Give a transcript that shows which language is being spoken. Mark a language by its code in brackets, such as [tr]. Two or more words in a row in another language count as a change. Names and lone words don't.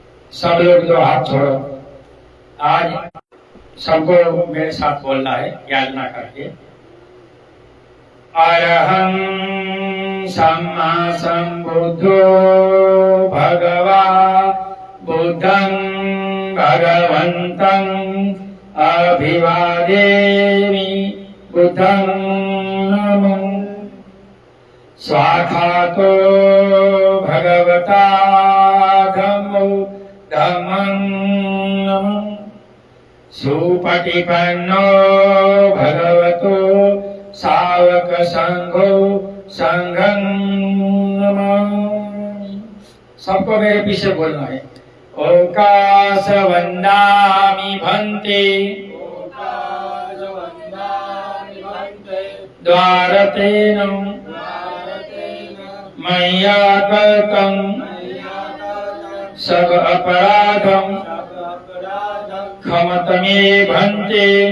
[hi] सब लोग दो हाथ छोड़ो। आज सबको मेरे साथ बोलना है याचना करके। [pi] अरहं सम्मा सम्बुद्धो भगवा बुद्धं भगवन्तं अभिवादेमि बुद्धं नमो। स्वाखातो भगवता धम्मो धम्मं नमः। सुपटिपन्नो भगवतो सावक संघो संघं नमः। [hi] सबको मेरे पीछे बोलना है। [pi] ओकाश वन्दामि भन्ते द्वारतेन मय्या कृतं सब अपराधं क्षमतमे भन्ते।